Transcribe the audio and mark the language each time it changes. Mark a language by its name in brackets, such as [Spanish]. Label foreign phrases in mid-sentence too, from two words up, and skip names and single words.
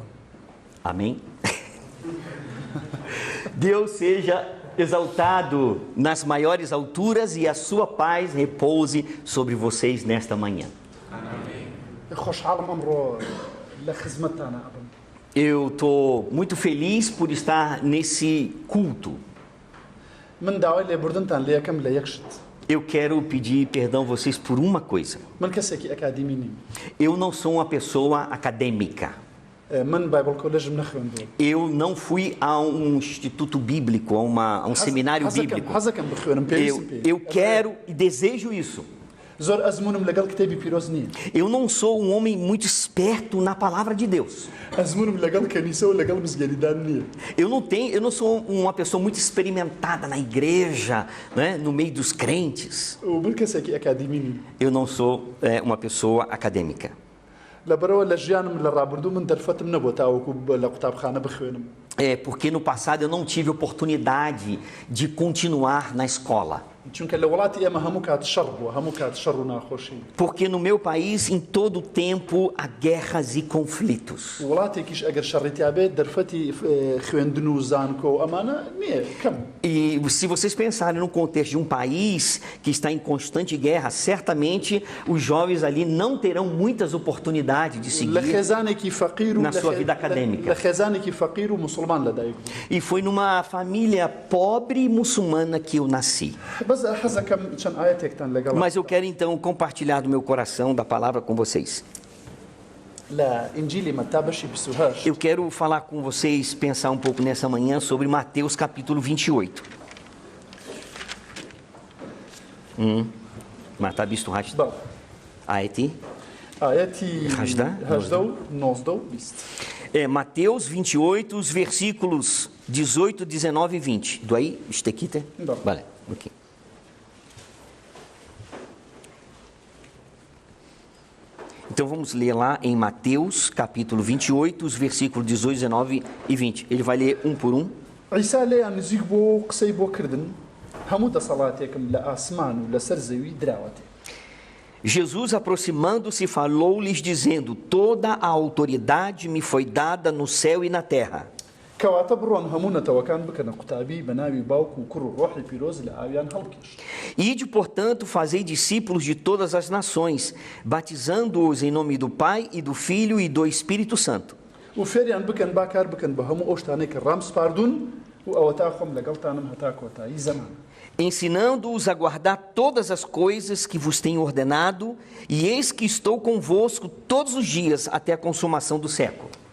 [Portuguese] Amém? Deus seja exaltado nas maiores alturas e a sua paz repouse sobre vocês nesta manhã. [Central Kurdish] خۆشحاڵم ئەمڕۆ لە خزمەتتانە ئەبم. [Portuguese] Eu estou muito feliz por estar nesse culto. [Central Kurdish] من داوای لێبوردنتان لێ یەکەم لە یەک شت. [Portuguese] Eu quero pedir perdão a vocês por uma coisa. [Central Kurdish] من کەسێکی ئەکادیمی نیم. [Portuguese] Eu não sou uma pessoa acadêmica. [Central Kurdish] من [English] Bible college [Central Kurdish] نەخوێندووە. [Portuguese] Eu não fui a um instituto bíblico, a um seminário bíblico. [Central Kurdish] حەزەکەم بخوێنم پێویستم پێ. [Portuguese] Eu quero e desejo isso. [Central Kurdish] زۆر ئەزمونم لەگەڵ کتێبی پیرۆز نییە. [Portuguese] Eu não sou um homem muito esperto na palavra de Deus. [Central Kurdish] ئەزمونم لەگەڵ کەنیسە و لەگەڵ مزگەریدان نییە. [Portuguese] Eu não sou uma pessoa muito experimentada na igreja, né, no meio dos crentes. [Central Kurdish] ومن کەسێکی ئەکادیمی نیم. [Portuguese] Eu não sou uma pessoa acadêmica. [Central Kurdish] لەبەرەوە لە ژیانم لە ڕابردوو من دەرفەتم نەبووە تاوەکو لە قوتابخانە بخوێنم. [Portuguese] Porque no passado eu não tive oportunidade de continuar na escola. [Central Kurdish] چونکە لە وڵاتی ئێمە هەموو کات شەڕ بووە، هەموو کات شەڕ و ناخۆشی. [Portuguese] Porque no meu país, em todo o tempo, há guerras e conflitos. [Central Kurdish] وڵاتێکیش ئەگەر شەڕێتیا بێت دەرفەتی خوێندن و زانکۆ و ئەمانە نییە کەم. [Portuguese] E se vocês pensarem no contexto de um país que está em constante guerra, certamente os jovens ali não terão muitas oportunidades de seguir [Central Kurdish] لە خێزانێکی فەقیر و [Portuguese] na sua vida acadêmica. [Central Kurdish] لە خێزانێکی فەقیر و موسڵمان لەدایک بوو. [Portuguese] E foi numa família pobre muçulmana que eu nasci. [Central Kurdish] بەس حەزەکەم چەند ئاەتێکتان لەگەڵ. [Portuguese] Mas eu quero então compartilhar do meu coração, da palavra com vocês. [Central Kurdish] لە ئینجیلی مەتا بەشی 28. [Portuguese] Eu quero falar com vocês, pensar um pouco nessa manhã sobre Mateus capítulo 28. [Central Kurdish] Mata bisto rash. بەڵ Ayeti. ئاەتی هەژدە؟ 19 و 20. [Portuguese] Mateus 28, os versículos 18, 19 e 20. Do aí, estequite? Não. Vale, ok. Então vamos ler lá em Mateus, capítulo 28, os versículos 18, 19 e 20. Ele vai ler um por um. [Central Kurdish] عیسا لێیان نزیک بۆ قسەی بۆ کردن هەموو دەسەڵاتێکم لە ئاسمان و لەسەر زەوی دراوەتێ. [Portuguese] Jesus, aproximando-se, falou-lhes, dizendo: Toda a autoridade me foi dada no céu e na terra. [Central Kurdish] کەواتە بڕۆن هەموو نەتەوەکان بکەنە قوتابی بە ناوی باوک و کوڕ و ڕۆحی پیرۆز لە ئاویان هەڵکێش. [Portuguese] Ide, portanto, fazei discípulos de todas as nações, batizando-os em nome do Pai e do Filho e do Espírito Santo. [Central Kurdish] و فێریان بکەن باکار بکەن بە هەموو ئەو شتانەی کە ڕام سپاردون و ئەوە تا خۆم لەگەڵتانم هەتا کۆتایی زەمان. [Portuguese] Ensinando-os a guardar todas as coisas que vos tenho ordenado, e eis que estou convosco todos os dias até a consumação do século.